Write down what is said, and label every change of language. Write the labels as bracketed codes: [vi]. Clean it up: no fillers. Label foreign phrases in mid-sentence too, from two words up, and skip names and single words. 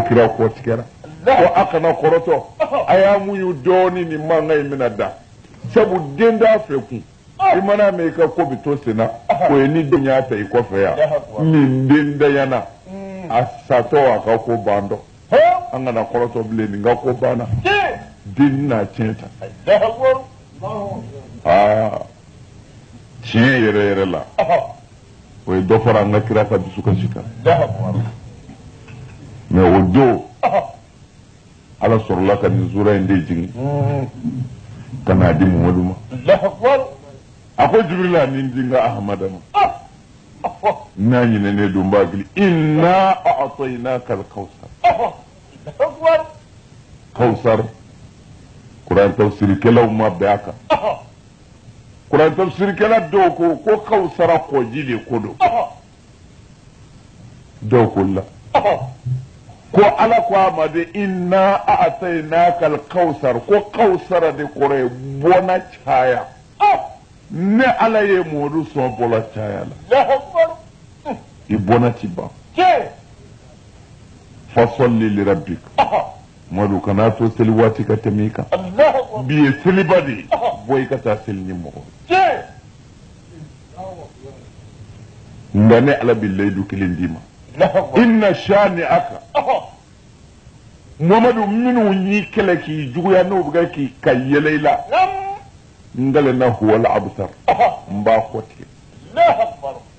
[bm] kira kɔ tigɛra ko a kana kɔrɔtɔ a y'a muɲu dɔɔnin nin mankan in bɛna da sabu den t'a fɛ kun i mana mɛn i ka ko bɛ to sen na o ye ni den y'a ta i kɔfɛ yan nin den dayana a satɔ a ka ko ban dɔ an kana kɔrɔtɔ bilen nin ka ko banna den n'a tiɲɛ ta tiɲɛ yɛrɛ yɛrɛ la o ye dɔ fara an ka kira ka dusukasi kan mais o don ala sɔrɔla ka nin sura in de jigin ka n'a di Muhamadu ma a ko Jibrila nin di n ka Ahamada ma n'a ɲinɛnen don n b'a gili [ar] إنا أعطيناك الكوثر [bm] kawsar Kuran tafsirikɛlaw ma bɛn a kan Kuran tafsirikɛla dɔw ko kawsara kɔji de ko don dɔw ko la ko ala ko a ma de [ar] إنا أعطيناك الكوثر [bm] ko kawsara de kɔrɔ ye bɔna caya ne ala ye Muhamadu sɔn bɔla caya la i bɔna ti ban [ar] فصل لربك [bm] Muhamadu kana to seli waati ka tɛmɛ i kan bi ye seliba de ye bɔ i ka taa seli ni mɔgɔ nka ne ala bi layidu kelen d'i ma [ar] إن شانئك [bm] Muhamadu minnu y'i kɛlɛ k'i juguya n'o bɛ kɛ ka yɛlɛ i la n galena [ar] هو الأبتر [bm] n b'a kɔ tigɛ